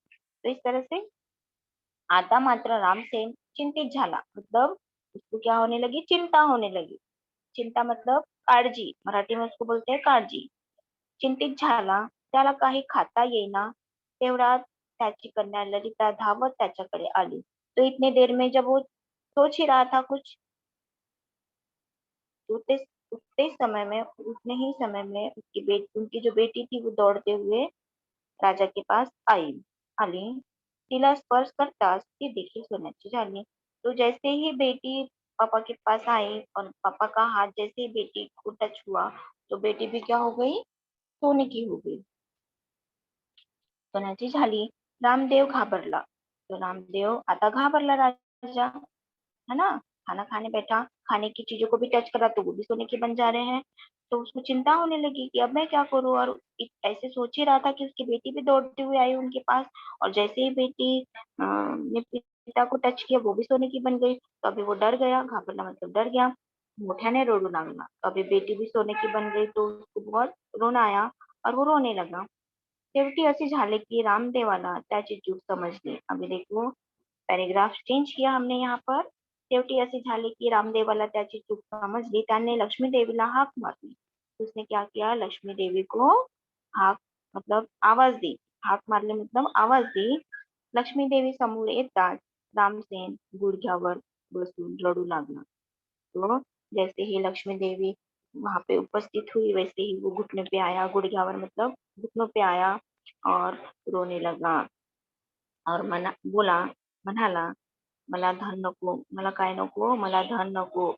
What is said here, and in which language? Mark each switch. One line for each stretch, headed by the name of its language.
Hindi: तो इस तरह से
Marathi: आता मात्र रामसेन चिंतित झाला,
Hindi: मतलब उसको क्या होने लगी? चिंता होने लगी। चिंता मतलब काळजी, मराठी में उसको बोलते हैं काळजी।
Marathi: चिंतित झाला, त्याला काही खाता येईना, तेवढ्यात त्याची कन्या ललिता धावत त्याच्याकडे आली।
Hindi: तो इतने देर में जब वो सोच ही रहा था कुछ, उतने उतने समय में, उतने ही समय में उनकी जो बेटी थी वो दौड़ते हुए राजा के पास आई आली।
Marathi: तिला स्पर्श करताच ती देखील सोन्याची झाली।
Hindi: तो जैसे ही बेटी पापा के पास आई और पापा का हाथ जैसे ही बेटी को टच हुआ, तो बेटी भी क्या हो गई? सोने की हो गई,
Marathi: सोन्याची झाली। रामदेव घाबरला।
Hindi: तो रामदेव
Marathi: आता घाबरला
Hindi: राजा, है ना? खाना खाने बैठा, खाने की चीजों को भी टच करा तो वो भी सोने के बन जा रहे हैं। तो उसको चिंता होने लगी कि अब मैं क्या करूं, और ऐसे सोच ही रहा था कि उसकी बेटी भी दौड़ते हुए आई उनके पास, और जैसे ही बेटी ने पिता को टच किया वो भी सोने की बन गई। तो अभी वो डर गया, घाबरला मतलब डर गया,
Marathi: मोठ्याने रडू लागला।
Hindi: तो अभी बेटी भी सोने की बन गई, तो उसको बहुत रोना आया, और वो रोने लगा।
Marathi: शेवटी असे झाले की रामदेवाला त्याची चूक समजली।
Hindi: अभी देखो, पॅरेग्राफ चेंज किया हमने यहाँ पर।
Marathi: शेवटी असे झाले की रामदेवाला त्याची चूक समजली, त्याने लक्ष्मी देवीला हाक मारली।
Hindi: उसने क्या किया? लक्ष्मी देवी को हाक मतलब आवाज दी, हाक मारली मतलब आवाज दी।
Marathi: लक्ष्मी देवी समोर येताच रामसेन गुडघ्यावर बसून रडू लागला।
Hindi: तो जैसे ही लक्ष्मी देवी वहां पे उपस्थित हुई, वैसे ही वो घुटने पे आया, गुड़ग्यावर मतलब घुटनों पे आया, और रोने लगा, और बोला, म्हणाला,
Marathi: मला धन नको, मला काय नको, मला धन नको।